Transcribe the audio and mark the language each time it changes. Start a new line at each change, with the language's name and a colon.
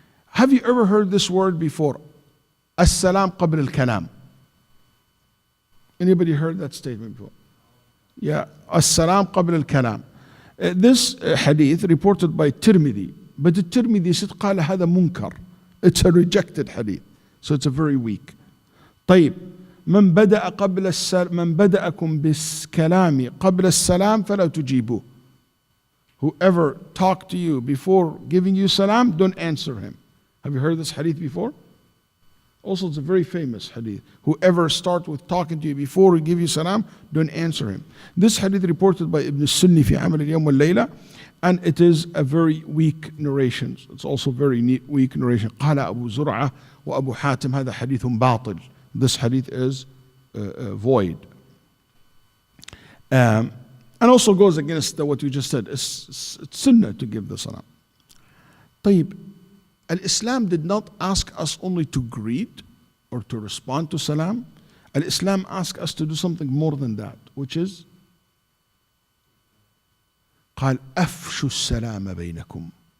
English: Have you ever heard this word before? As-salam qabl al-kalam. Anybody heard that statement before? Yeah, as-salam qabl al-kalam. This hadith reported by Tirmidhi, but the Tirmidhi said
Arabic: قال هذا منكر.
English: It's a rejected hadith, so it's a very weak.
Arabic: طيب من بدأكم بالكلام قبل السلام فلا تجيبوه.
English: Whoever talked to you before giving you salam, don't answer him. Have you heard this hadith before? Also, it's a very famous hadith. Whoever starts with talking to you before he give you salam, don't answer him. This hadith reported by Ibn Sunni fi Amal al-Yawm wal-Layla, and it is a very weak narration. It's also very weak narration.
Arabic: قال أبو زرعة وأبو حاتم هذا حديث باطل.
English: This hadith is void. And also goes against what you just said. It's sunnah to give the salam. طيب, Al-Islam did not ask us only to greet or to respond to salam. Al-Islam asked us to do something more than that, which is
Arabic: قال أفشوا السلام بينكم.